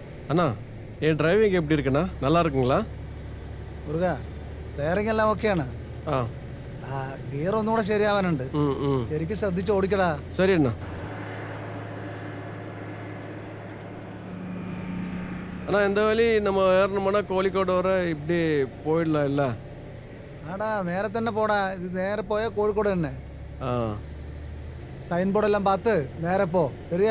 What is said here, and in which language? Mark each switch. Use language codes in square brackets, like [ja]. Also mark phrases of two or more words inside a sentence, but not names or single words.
[ta] அண்ணா என் டிரைவிங் எப்படி இருக்குண்ணா நல்லா இருக்குங்களா? [ml] മുരുക ടയറിംഗ് എല്ലാം ഓക്കെയാണ്. ആ ഗിയർ ഒന്നുകൂടെ ശരിയാവാനുണ്ട്. ശരിക്കും ശ്രദ്ധിച്ച് ഓടിക്കടാ. [ta] சரி அண்ணா. அண்ணா இந்த வழி நம்ம ஏறணும்னா கோழிக்கோடு வர இப்படி போயிடலாம் இல்லை? [ml] ആടാ നേരെ തന്നെ പോടാ. ഇത് നേരെ പോയാൽ കോഴിക്കോട് തന്നെ. ஆ സൈൻ ബോർഡ് എല്ലാം പാത്ത് നേരെ പോ. ശരിയാ?